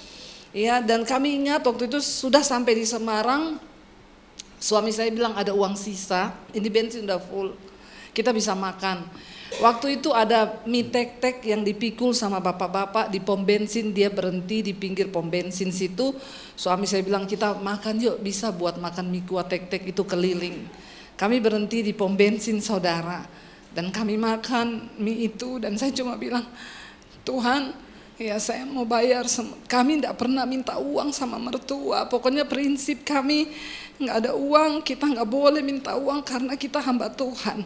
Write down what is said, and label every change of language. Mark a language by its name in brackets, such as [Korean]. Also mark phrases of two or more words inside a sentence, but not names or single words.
[Indonesian] Ya, dan kami ingat waktu itu sudah sampai di Semarang, suami saya bilang ada uang sisa, ini bensin udah full, kita bisa makan. Waktu itu ada mie tek-tek yang dipikul sama bapak-bapak di pom bensin, dia berhenti di pinggir pom bensin situ. Suami saya bilang kita makan yuk, bisa buat makan mie kuah tek-tek itu keliling. Kami berhenti di pom bensin saudara. Dan kami makan mie itu dan saya cuma bilang, Tuhan ya saya mau bayar. Kami tidak pernah minta uang sama mertua. Pokoknya prinsip kami nggak ada uang, kita nggak boleh minta uang karena kita hamba Tuhan.